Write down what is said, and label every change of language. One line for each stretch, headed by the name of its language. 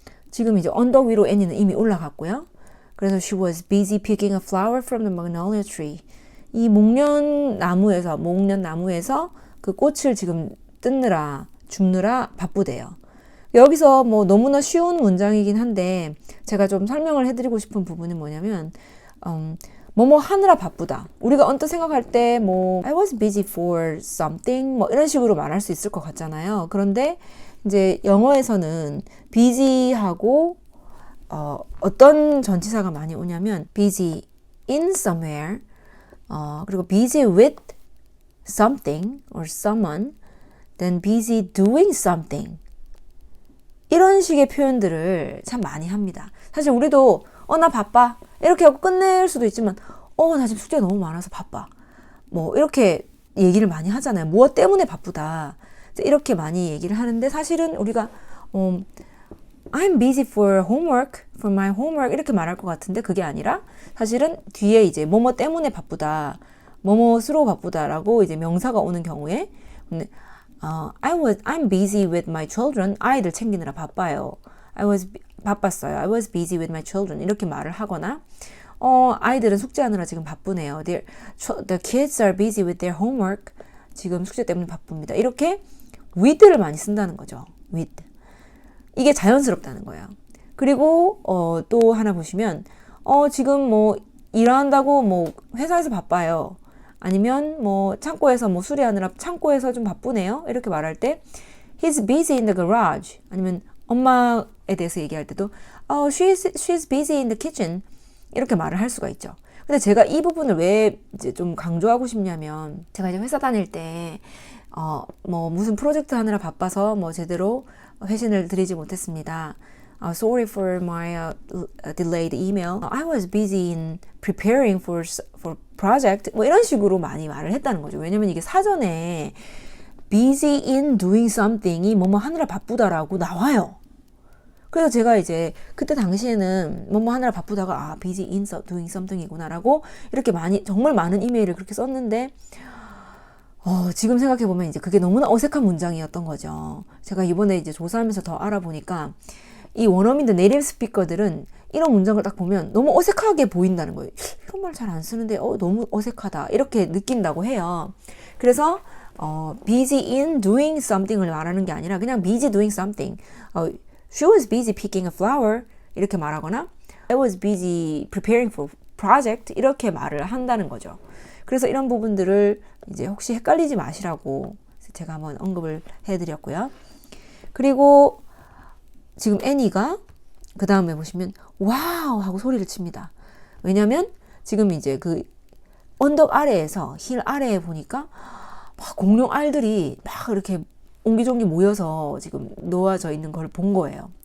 Korean: 지금 이제 언덕 위로 애니는 이미 올라갔고요. 그래서
English: she was busy picking a flower from the magnolia tree.
Korean: 이 목련 나무에서 그 꽃을 지금 뜯느라 줍느라 바쁘대요. 여기서 뭐 너무나 쉬운 문장이긴 한데 제가 좀 설명을 해드리고 싶은 부분은 뭐냐면 뭐뭐 하느라 바쁘다. 우리가 언뜻 생각할 때 뭐
English: I was busy for something
Korean: 뭐 이런 식으로 말할 수 있을 것 같잖아요. 그런데 이제 영어에서는 busy하고 어떤 전치사가 많이 오냐면
English: busy in somewhere 그리고 busy with something or someone, then busy doing something.
Korean: 이런 식의 표현들을 참 많이 합니다. 사실 우리도 나 바빠 이렇게 하고 끝낼 수도 있지만 나 지금 숙제가 너무 많아서 바빠. 뭐 이렇게 얘기를 많이 하잖아요. 무엇 때문에 바쁘다. 이렇게 많이 얘기를 하는데 사실은 우리가
English: I'm busy for homework, for my homework
Korean: 이렇게 말할 것 같은데 그게 아니라 사실은 뒤에 이제 뭐뭐 때문에 바쁘다, 뭐뭐스러워 바쁘다라고 이제 명사가 오는 경우에
English: I'm busy with my children.
Korean: 아이들 챙기느라 바빠요. 바빴어요.
English: I was busy with my children.
Korean: 이렇게 말을 하거나 아이들은 숙제하느라 지금 바쁘네요.
English: The kids are busy with their homework.
Korean: 지금 숙제 때문에 바쁩니다. 이렇게 with를 많이 쓴다는 거죠.
English: with.
Korean: 이게 자연스럽다는 거예요. 그리고 또 하나 보시면 지금 뭐 일한다고 뭐 회사에서 바빠요. 아니면 뭐 창고에서 뭐 수리하느라 창고에서 좀 바쁘네요. 이렇게 말할 때
English: He's busy in the garage.
Korean: 아니면 엄마에 대해서 얘기할 때도
English: she's busy in the kitchen.
Korean: 이렇게 말을 할 수가 있죠. 근데 제가 이 부분을 왜 이제 좀 강조하고 싶냐면 제가 이제 회사 다닐 때 뭐 무슨 프로젝트 하느라 바빠서 뭐 제대로 회신을 드리지 못했습니다.
English: Sorry for my delayed email. I was busy in preparing for project.
Korean: 뭐 이런 식으로 많이 말을 했다는 거죠. 왜냐면 이게 사전에
English: busy in doing something
Korean: 이 뭐뭐 하느라 바쁘다라고 나와요. 그래서 제가 이제 그때 당시에는 뭐뭐 하느라 바쁘다가
English: busy in doing something
Korean: 이구나라고 이렇게 정말 많은 이메일을 그렇게 썼는데 지금 생각해보면 이제 그게 너무나 어색한 문장이었던 거죠. 제가 이번에 이제 조사하면서 더 알아보니까 이 원어민들 네이티브 스피커들은 이런 문장을 딱 보면 너무 어색하게 보인다는 거예요. 이런 말 잘 안 쓰는데 너무 어색하다 이렇게 느낀다고 해요.
English: 그래서 busy in doing something을
Korean: 말하는 게 아니라 그냥
English: busy doing something. She was busy picking a flower
Korean: 이렇게 말하거나
English: I was busy preparing for project
Korean: 이렇게 말을 한다는 거죠. 그래서 이런 부분들을 이제 혹시 헷갈리지 마시라고 제가 한번 언급을 해드렸고요. 그리고 지금 애니가 그 다음에 보시면 와우 하고 소리를 칩니다. 왜냐면 지금 이제 그 언덕 아래에서 힐 아래에 보니까 막 공룡 알들이 막 이렇게 옹기종기 모여서 지금 놓아져 있는 걸 본 거예요.